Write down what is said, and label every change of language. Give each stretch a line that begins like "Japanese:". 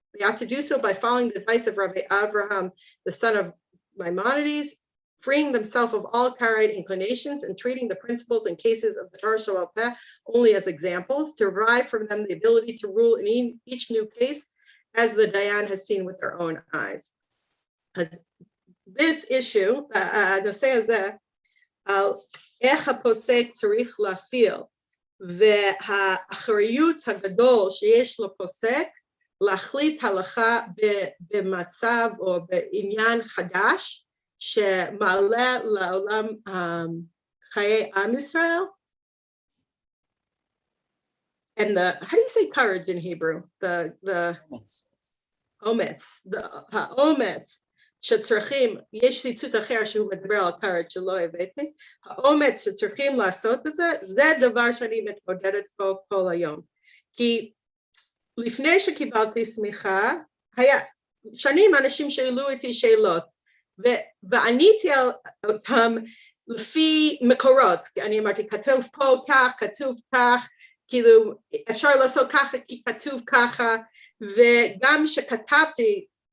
English: They ought to do so by following the advice of Rabbi Abraham, the son of Maimonides, freeing themselves of all Karaite inclinations and treating the principles and cases of the Torah Sheba'al Peh only as examples, to derive from them the ability to rule in each new case as the Dayan has seen with their own eyes. This issue,
Hebrew: הנושא הזה, על איך הפוסק צריך להפעיל, והאחריות הגדול שיש לפוסק להחליט הלכה במצב או בעניין חדש, שמעלה לעולם חיי עם ישראל.
English: And how do you say courage in Hebrew?
Hebrew: The אומץ, האומץ שצריכים, יש ציטוט אחר שהוא מדבר על courage שלא הבאתי, האומץ שצריכים לעשות את זה, זה דבר שאני מתמודדת פה כל היום. כי לפני שקיבלתי סמיכה, היה שנים אנשים שאלו אותי שאלות, ועניתי על אותם לפי מקורות, אני אמרתי, כתוב פה כך, כתוב כך, כאילו אפשר לעשות ככה כי כתוב ככה, וגם שכתבתי,